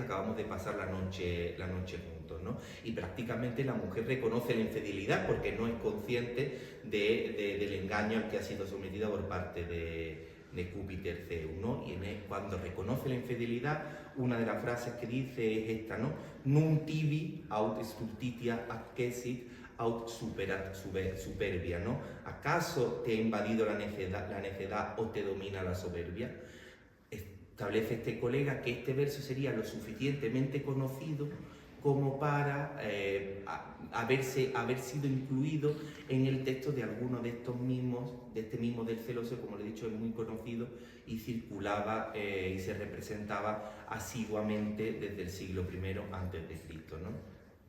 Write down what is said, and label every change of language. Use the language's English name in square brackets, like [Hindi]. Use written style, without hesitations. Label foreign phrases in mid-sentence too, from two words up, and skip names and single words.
[Spanish] Acabamos de pasar la noche juntos, ¿no? Y prácticamente la mujer reconoce la infidelidad porque no es consciente del engaño al que ha sido sometida por parte de Júpiter Zeus, ¿no? Y cuando reconoce la infidelidad, una de las frases que dice es esta, ¿no? [Latin] Num tibi aut stultitia accesit aut superat superbia, [Spanish] ¿no? ¿Acaso te ha invadido la necedad o te domina la soberbia? Establece este colega que este verso sería lo suficientemente conocido como para haber sido incluido en el texto de alguno de estos mimos, de este mimo del celoso, como le he dicho, es muy conocido y circulaba y se representaba asiduamente desde el siglo I a.C., ¿no?